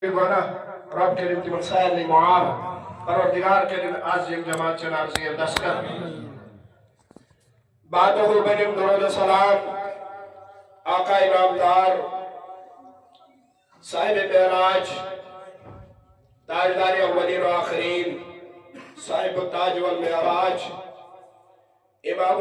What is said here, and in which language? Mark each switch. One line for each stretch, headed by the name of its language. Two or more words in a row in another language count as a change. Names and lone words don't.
Kashmiri: رب کریم تمن سارنٕے معاف پروردگار کریم آز یم جماعت چن عرضی دستر بعدہ بنیم درود سلام آقا نامدار صاحب معراج تاجدار اولین و آخرین
Arabic: صاحب التاج والمعراج
Kashmiri: امام